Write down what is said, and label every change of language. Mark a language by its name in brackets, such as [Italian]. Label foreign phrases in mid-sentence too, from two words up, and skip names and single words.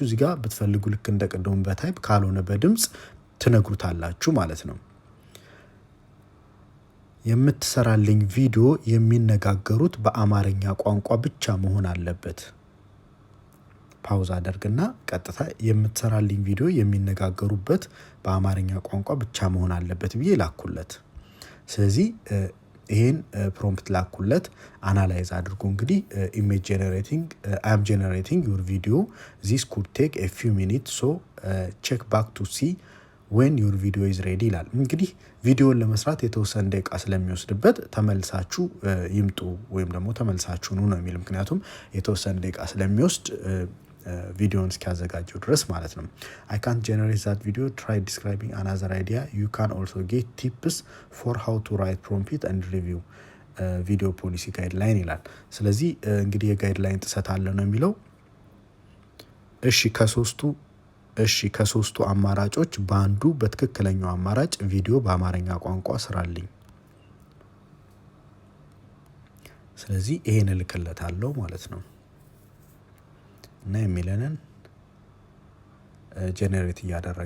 [Amharic] እዚህ ጋር ብትፈልጉ ልክ እንደ ቅድሙ በታይፕ ካልሆነ በድምጽ ትነግሩታላችሁ ማለት ነው። የምትሰራልኝ ቪዲዮ የሚነጋገሩት በአማርኛ ቋንቋ ብቻ መሆን አለበት። ፓውዝ አደርግና ቀጥታ የምትሰራልኝ ቪዲዮ የሚነጋገሩበት በአማርኛ ቋንቋ ብቻ መሆን አለበት ብዬ ላኩለት። ስለዚህ ይሄን ፕሮምፕት ላኩለት። አናላይዝ አድርጎ እንግዲህ [English] image generating I am generating your video this could take a few minutes so check back to see when your video is ready [Amharic] ይላል። እንግዲህ ቪዲዮን ለመስራት የተወሰነ ደቂቃ ስለሚወስድበት ተመልሳችሁ ይምጡ ወይም ደግሞ ተመልሳችሁ ነው የሚል። ምክንያቱም የተወሰነ ደቂቃ ስለሚወስድ ቪዲዮን እስኪያዘጋጀው ድረስ ማለት ነው። [English] I can't generate that video, try describing another idea, you can also get tips for how to write prompt and review video policy guideline [Amharic] ይላል። ስለዚህ እንግዲህ የጋይድላይን ጥሰት አለ ነው የሚለው። እሺ ከሶስቱ አማራጮች በአንዱ በትክክለኛው አማራጭ ቪዲዮ በአማርኛ ቋንቋ ስራልኝ። ስለዚህ ይሄን እልክለታለሁ ማለት ነው እና የሚለንን ጀነሬት እያደረገ